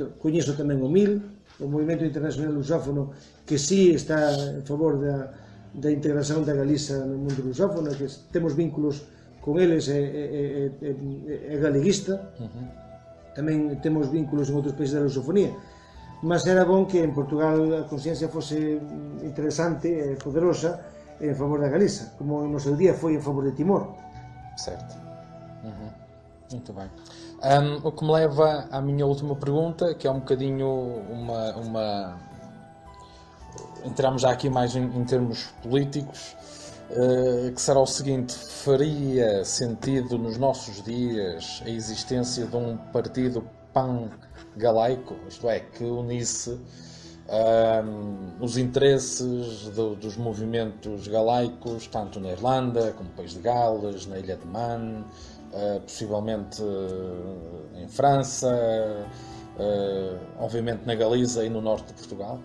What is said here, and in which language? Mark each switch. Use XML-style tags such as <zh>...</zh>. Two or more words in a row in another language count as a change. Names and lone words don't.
<gl>Coñezo tamén o MIL, o Movimento Internacional Lusófono, que sí está en favor da integración da Galiza no mundo lusófono, que temos vínculos con eles, é galeguista. Tamén temos vínculos en outros países da lusofonía, mas era bon que en Portugal a consciencia fose interesante e poderosa en favor da Galiza, como no seu día foi en favor de Timor.</gl> <pt>Certo. Muito bem. O que me leva à minha última pergunta, que é um bocadinho entramos já aqui mais em termos políticos, que será o seguinte: faria sentido nos nossos dias a existência de um partido pan-galaico, isto é, que unisse os interesses dos movimentos galaicos, tanto na Irlanda como no País de Gales, na Ilha de Man, possivelmente em França, obviamente na Galiza e no norte de Portugal?</pt>